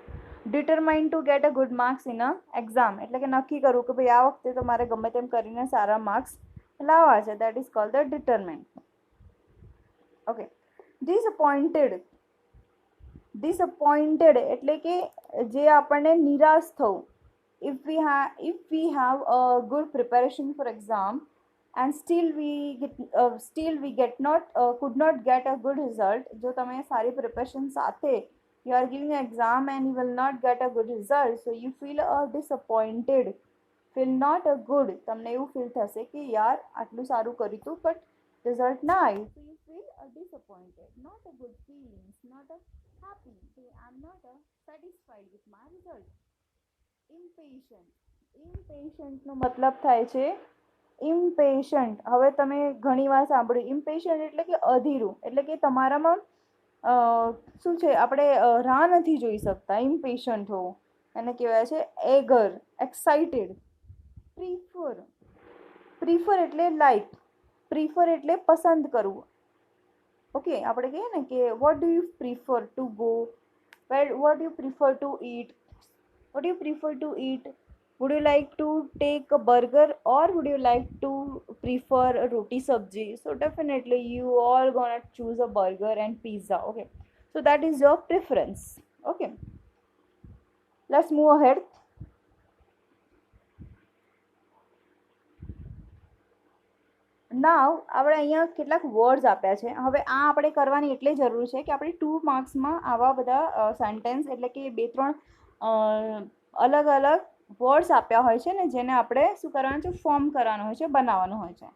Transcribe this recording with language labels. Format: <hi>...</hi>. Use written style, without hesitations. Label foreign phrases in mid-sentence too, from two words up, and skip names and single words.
<en>determined to get a good marks in a exam,</en> <gu>એટલે કે નક્કી કરવું કે ભાઈ આ વખતે તો મારે ગમે તેમ કરીને સારા માર્ક્સ લાવવા છે,</gu> <en>that is called the determined.</en> <gu>ઓકે, ડિસઅપોઇન્ટેડ એટલે કે જે આપણને નિરાશ થવું.</gu> <en>If we have a good preparation for exam and still we get not could not get a good result.</en> <gu>જો તમે સારી પ્રિપરેશન સાથે</gu> <en>you are giving an exam and you will not get a good result, so you feel disappointed, feel not a good.</en> <gu>તમને એવું ફીલ થશે કે યાર આટલું સારું કર્યું હતું બટ રિઝલ્ટ ના આવ્યું,</gu> <en>so you feel disappointed, not a good feelings, not a happy, so I'm not satisfied with my result.</en> <gu>ઇમ્પેશન્ટ નો મતલબ થાય છે ઇમ્પેશન્ટ. હવે તમે ઘણી વાર સાંભળ્યું ઇમ્પેશન્ટ એટલે કે અધીરું, એટલે કે તમારામાં શું છે આપણે રાહ નથી જોઈ શકતા. ઇમ્પેશન્ટ હોવું એને કહેવાય છે</gu> <en>eager, excited.</en> <gu>પ્રીફર એટલે લાઈક, પ્રીફર એટલે પસંદ કરવું.</gu> <en>ઓકે,</en> <gu>આપણે કહીએ ને કે</gu> <en>what do you prefer to go, what do you prefer to eat, what do you prefer to eat? Would you like to take a burger or would you like to prefer a roti sabji? So definitely you all gonna choose a burger and pizza. Okay, so that is your preference. Okay, let's move ahead.</en> <gu>નાવ આપણે અહીંયા કેટલાક વર્ડ્સ આપ્યા છે. હવે આ આપણે કરવાની એટલે જરૂર છે કે આપણે 2 માર્ક્સમાં આવા બધા સેન્ટેન્સ એટલે કે 2-3 અલગ અલગ વર્ડ્સ આપ્યા હોય છે ને જેને આપણે શું કરવાનું છે, ફોર્મ કરવાનું હોય છે, બનાવવાનું હોય છે.</gu>